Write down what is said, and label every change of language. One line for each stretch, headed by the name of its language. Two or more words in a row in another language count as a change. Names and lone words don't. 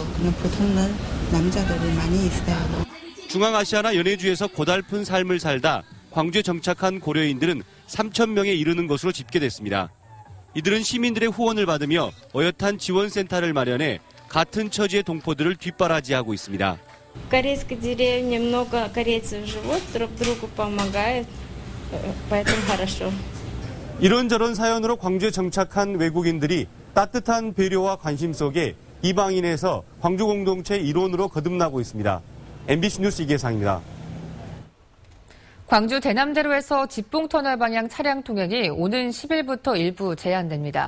Korean: 그냥 보통은 남자들이 많이 있어요. 중앙아시아나 연해주에서 고달픈 삶을 살다 광주에 정착한 고려인들은 3천 명에 이르는 것으로 집계됐습니다. 이들은 시민들의 후원을 받으며 어엿한 지원센터를 마련해 같은 처지의 동포들을 뒷바라지하고 있습니다.
Russian: Корейской деревне много корейцев живут, друг другу помогают, поэтому хорошо.
Korean: 이런저런 사연으로 광주에 정착한 외국인들이 따뜻한 배려와 관심 속에 이방인에서 광주 공동체 일원으로 거듭나고 있습니다. MBC 뉴스 이계상입니다. 광주 대남대로에서 집봉터널 방향 차량 통행이 오는 10일부터 일부 제한됩니다.